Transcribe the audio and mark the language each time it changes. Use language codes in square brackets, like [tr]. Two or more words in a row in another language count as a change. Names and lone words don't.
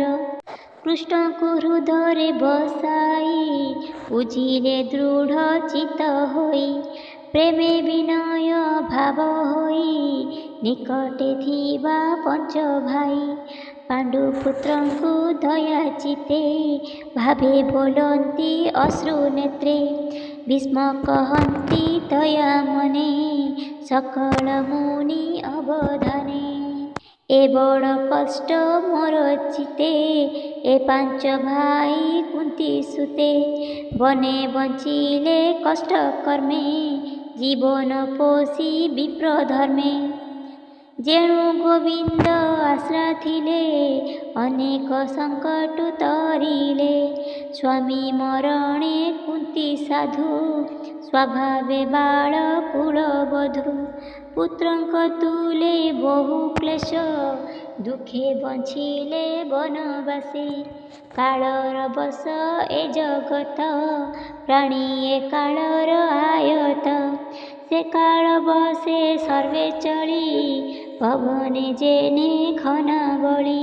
[or] କୃଷ୍ଣ କୁ ହୃଦୟ ବସାଇ ପୂଜିଲେ ଦୃଢ଼ ଚିତ୍ତ ହୋଇ। ପ୍ରେମେ ବିନୟ ଭାବ ହୋଇ ନିକଟେ ଥିବା ପଞ୍ଚ ଭାଇ। ପାଣ୍ଡୁପୁତ୍ର କୁ ଦୟା ଚିତ୍ତେ ଭାବେ ବୋଲନ୍ତି ଅଶ୍ରୁ ନେତ୍ରେ। ଭୀଷ୍ମ କହନ୍ତି ଦୟା ମନେ ସକଳ ମୁନି ଅବଧାନେ। ଏ ବଡ଼ କଷ୍ଟ ମୋର ଚିତ୍ତେ ଏ ପାଞ୍ଚ ଭାଇ କୁନ୍ତୀ ସୁତେ। ବନେ ବଞ୍ଚିଲେ କଷ୍ଟ କର୍ମେ ଜୀବନ ପୋଷି ବିପ୍ର ଧର୍ମେ। ଯେଣୁ ଗୋବିନ୍ଦ ଆଶ୍ରା ଥିଲେ ଅନେକ ସଙ୍କଟ ତରିଲେ। ସ୍ୱାମୀ ମରଣେ କୁନ୍ତୀ ସାଧୁ ସ୍ୱଭାବେ ବାଳ କୁଳବଧୂ। ପୁତ୍ରଙ୍କ ତୁଲେ ବହୁ କ୍ଳେଶ ଦୁଃଖେ ବଞ୍ଚିଲେ ବନବାସୀ। କାଳର ବଶ ଏ ଜଗତ, ପ୍ରାଣୀ ଏ କାଳର ଆୟତ। ସେ କାଳ ବସେ ସର୍ବେ ଚଳି, ପବନେ ଯେନେ ଖନା ବଳି।